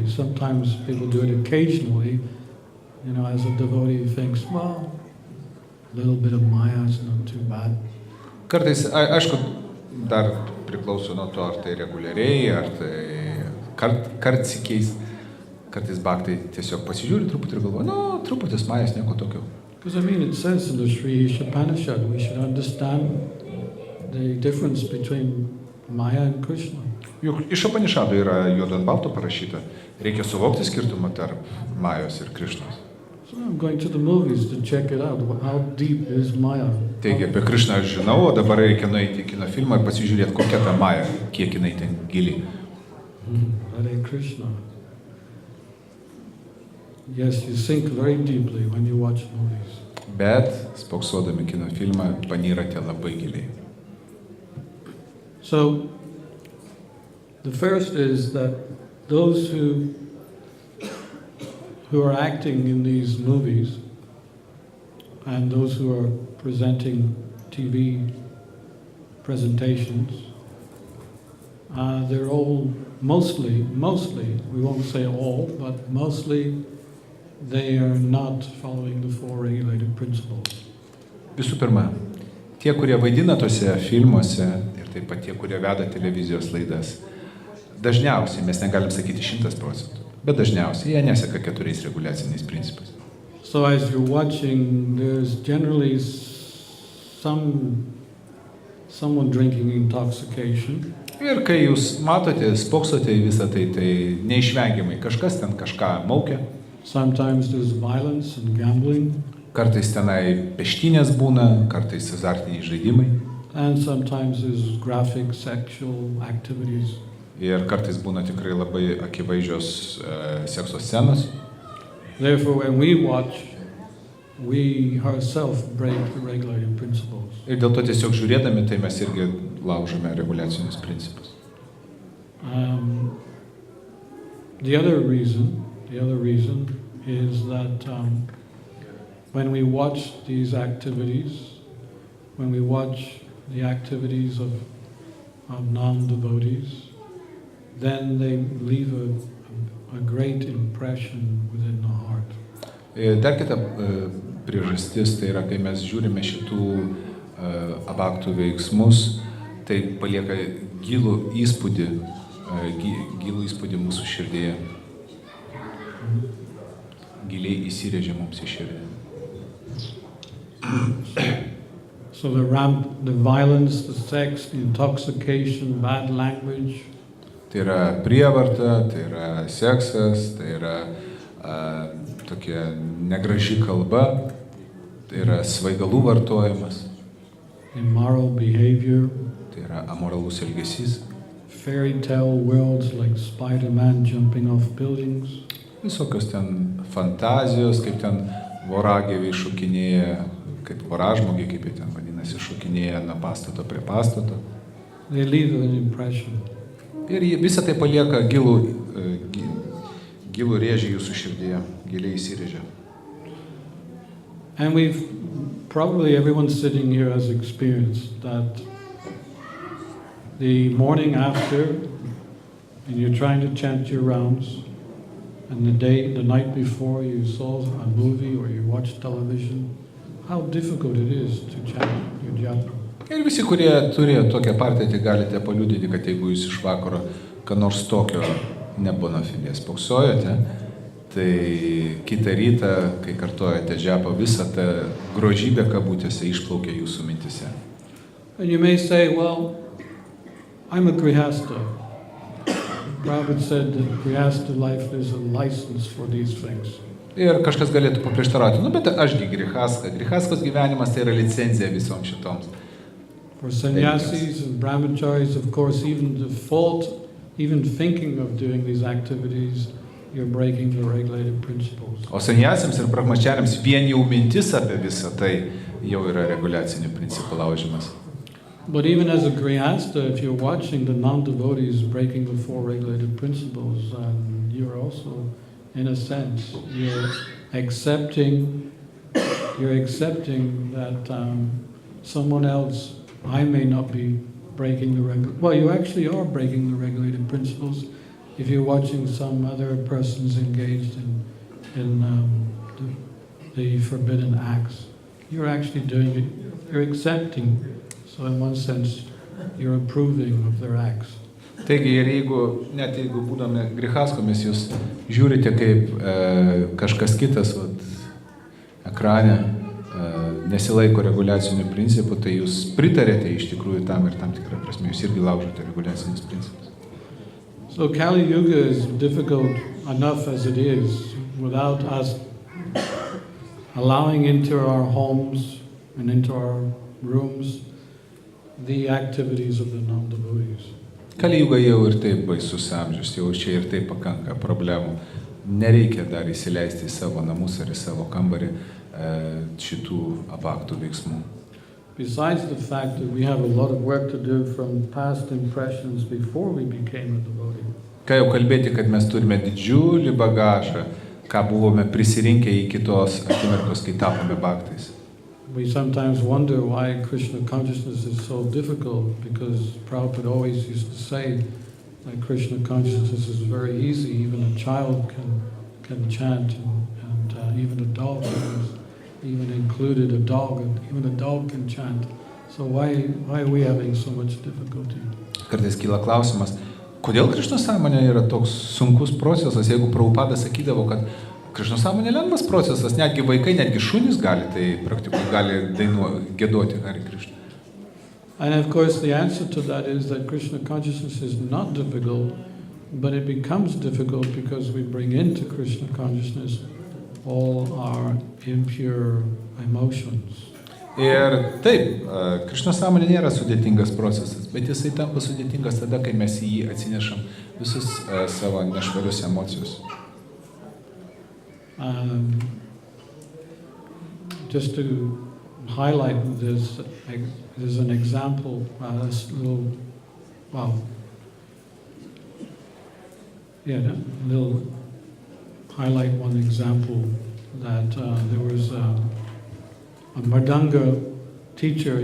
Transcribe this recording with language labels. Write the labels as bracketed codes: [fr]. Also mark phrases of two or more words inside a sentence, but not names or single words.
[en] Sometimes people do it occasionally, as a devotee thinks, well, a little bit of Maya is not too bad. [lt] Kartais, aišku, dar priklauso nuo to, ar tai reguliariai, ar tai kartsikiais. Kartais bhaktai tiesiog pasižiūri truputį ir galvoja, truputis majas, nieko tokio. [en] Because I mean, it says in the Sri Ishopanishad, we should understand the difference between Maya and Krishna. [lt] Juk iš Upanišadų yra juodu ant balto parašyta, reikia suvokti skirtumą tarp Majos ir Krišnos. [en] So I'm going to the movies to check it out. How deep is Maya? [lt] Taigi apie Krišną aš žinau, o dabar reikia nueiti į kino filmą ir pasižiūrėti, kokia ta Maja, kiek jinai ten gili. [en] Hare Krishna. Yes, you sink very deeply when you watch movies. [lt] Bet, spoksodami kino filmą, panyrate labai giliai. [en] So, the first is that those who are acting in these movies and those who are presenting TV presentations, they're all mostly, we won't say all, but mostly they are not following the four regulated principles. [lt] Visų pirma, tie, kurie vaidina tose filmuose ir taip pat tie, kurie veda televizijos laidas, dažniausiai, mes negalim sakyti 100%, bet dažniausiai jie neseka 4 reguliaciniais principais. [en] So as you're watching, there's generally someone drinking intoxication. [lt] Ir kai jūs matote, spoksote į visą tai, tai neišvengiamai kažkas ten kažką maukia. [en] Sometimes there's violence and gambling. [lt] Kartais tenai peštynės būna, kartais azartiniai žaidimai. [en] And sometimes there's graphic sexual activities. [lt] Ir kartais būna tikrai labai akivaizdžios sekso scenos. [en] Therefore, when we watch, we ourselves break the regulated principles. [lt] Ir dėl to tiesiog žiūrėdami, tai mes irgi laužome reguliacinius principus. [en] The other reason is that when we watch these activities, when we watch the activities of non-devotees, then they leave a great impression within the heart. [lt] Dar kita priežastis, tai yra, kai mes žiūrime šitų abaktų veiksmus, tai palieka gilų įspūdį mūsų širdyje. Giliai įsirėžia mums į širdį. [en] So the violence, the sex, the intoxication, bad language. [lt] Tai yra prievarta, tai yra seksas, tai yra tokia negraži kalba, tai yra svaigalų vartojimas. [en] Immoral behavior. [lt] Tai yra amoralus elgesys. [en] Fairy tale worlds like Spider-Man jumping off buildings. [lt] Visokios ten fantazijos, kaip ten voragyviai šokinėja, kaip voražmogiai, kaip jie ten vadinasi, šokinėja nuo pastato prie pastato. [en] They leave an impression. [lt] Ir visą tai palieka gilų rėžį jūsų širdyje, giliai įsirėžia. [en] And probably everyone sitting here has experienced that the morning after, and you're trying to chant your rounds, and the night before you saw a movie or you watched television, how difficult it is to chant your japa. [lt] Ir visi, kurie turėjo tokią patirtį, galite paliudyti, kad jeigu jūs iš vakaro ką nors tokio nebūna filės spoksojote, tai kitą rytą, kai kartojate džapą, visą tą grožybę kabutėse išplaukia jūsų mintise. [en] And you may say, well, I'm a grihasta. Prabhupada said that grihasta life is a license for these things. [lt] Ir kažkas galėtų paprieštarauti, bet ašgi grihaskos gyvenimas tai yra licenzija visoms šitoms. [en] For sannyasis and brahmacharis, of course, even thinking of doing these activities, you're breaking the regulated principles. [lt] O sannyasiams ir brahmachariams vien jau mintis apie visą tai jau yra reguliacinių principų laužimas. [en] But even as a grihasta, if you're watching the non-devotees breaking the four regulated principles, you're also, in a sense, you're accepting that someone else, I may not be breaking the regulated. Well, you actually are breaking the regulated principles if you're watching some other persons engaged in the forbidden acts. You're actually doing it. You're accepting. So in one sense, you're approving of their acts. [lt] Taigi ir net jeigu būdami grihaskomis jūs žiūrite kaip kažkas kitas ekrane nesilaiko reguliacinių principų, tai jūs pritarėte iš tikrųjų tam ir tam tikrą prasme, jūs irgi laužote reguliacinius principus. [en] So Kali Yuga is difficult enough as it is without us allowing into our homes and into our rooms the activities of the non-devotees. [lt] Kali Yuga jau ir taip baisus amžius, jau čia ir taip pakanka problemų. Nereikia dar įsileisti į savo namus ar į savo kambarį šitų apaktų veiksmų. [en] Besides the fact that we have a lot of work to do from past impressions before we became a devotee. [lt] Ką jau kalbėti, kad mes turime didžiulį bagažą, ką buvome prisirinkę į kitos akimirkos, kai tapome bhaktais. [en] We sometimes wonder why Krishna consciousness is so difficult, because Prabhupada always used to say that Krishna consciousness is very easy. Even a child can chant, and even a dog, even included a dog, and even a dog can chant. So why are we having so much difficulty? [lt] Kartais kyla klausimas, kodėl Krišno sąmonė yra toks sunkus procesas, jeigu Prabhupada sakydavo, kad Krišno sąmonė lengvas procesas, netgi vaikai, netgi šunys gali tai praktikuoti, gali giedoti Hare Krishna. [en] And of course the answer to that is that Krishna consciousness is not difficult, but it becomes difficult because we bring into Krishna consciousness all our impure emotions. [lt] Ir taip, Krišno sąmonė nėra sudėtingas procesas, bet jisai tampa sudėtingas tada, kai mes į jį atsinešam visus savo nešvarius emocijus. [en] Just to highlight this, there's an example, highlight one example that there was a Mridanga teacher.